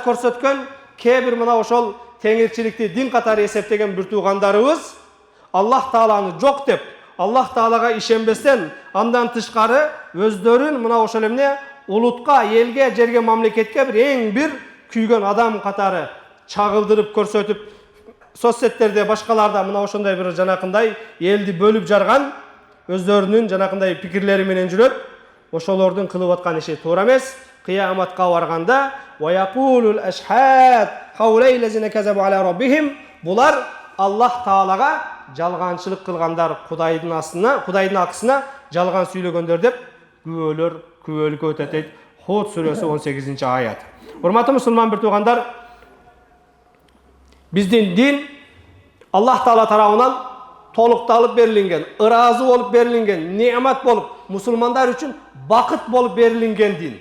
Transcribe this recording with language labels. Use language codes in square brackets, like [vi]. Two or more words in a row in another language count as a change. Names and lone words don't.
[ky] көрсөткөн, кээ бир мына ошол теңирчиликти дин катары эсептеген бир туугандарыбыз Аллах Тааланы жок деп, Аллах Таалага ишенбестен, андан тышкары өздөрүн мына ошол эмне улутка, элге, жерге, мамлекетке бир эң бир күйгөн адам катары чагылдырып көрсөтүп, соцсеттерде башкаларда мына ошондой бир жанакындай элди бөлүп жарган, өздөрүнүн жанакындай пикирлери менен жүрөт. Ошолордун кылып аткан иши туура эмес. Кыяматка барганда [ar] "ويقول الأشهاد هؤلاء الذين كذبوا على ربهم", [ky] булар Аллах Таалага жалганчылык кылгандар, Кудайдын акысына жалган сүйлөгөндөр деп күбөлүккө өтөт дейт. Худ сүрөсү 18 аят. Урматтуу мусулман бир туугандар, биздин дин Аллах Таала тарабынан толукталып берилген, ыраазы болуп берилген, неамат болуп, мусулмандар үчүн бакыт болуп берилген дин.